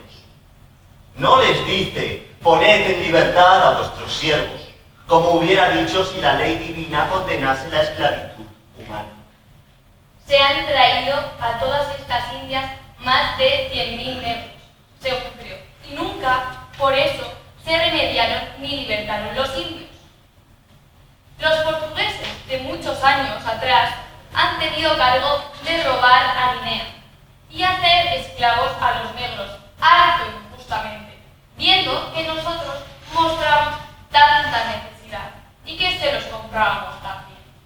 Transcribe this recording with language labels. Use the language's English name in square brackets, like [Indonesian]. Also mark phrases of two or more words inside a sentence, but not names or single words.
[Spanish] No les dice: poned en libertad a vuestros siervos, como hubiera dicho si la ley divina condenase la esclavitud humana. Se han traído a todas estas indias más de 100.000 negros, según creo, y nunca, por eso, se remediaron ni libertaron los indios. Los portugueses de muchos años atrás han tenido cargo de robar a Guinea y hacer esclavos a los negros, harto injustamente, viendo que nosotros mostramos tanta necesidad y que se los comprábamos también.